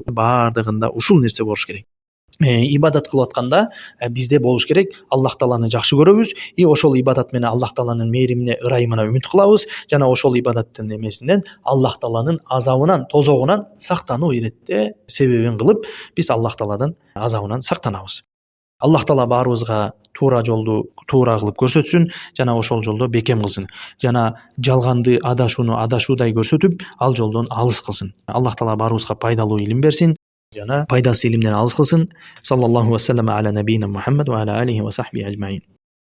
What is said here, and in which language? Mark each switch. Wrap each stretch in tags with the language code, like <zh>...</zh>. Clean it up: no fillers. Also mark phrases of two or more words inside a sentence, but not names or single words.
<ky>Бардыгында ушул нерсе болуш керек. Ибадат кылып атканда бизде болуш керек, Аллах Тааланы жакшы көрөбүз, ошол ибадат менен Аллах Тааланын мээримине, ырайымына үмүт кылабыз, жана ошол ибадаттын эмесинен Аллах Тааланын азабынан, тозогунан сактануу иретте себебин кылып, биз Аллах Тааладан азабынан сактанабыз. Аллах Таала баарыбызга туура жолду туура кылып көрсөтсүн, жана ошол жолдо бекем кылсын. Жана жалганды, адашууну адашуудай көрсөтүп, ал жолдон алыс кылсын. Аллах Таала баарыбызга пайдалуу илим берсин. Жана пайдасы илимден алыс кылсын.</ky> <ar>صلى الله وسلم على نبينا محمد وعلى آله وصحبه أجمعين.</ar>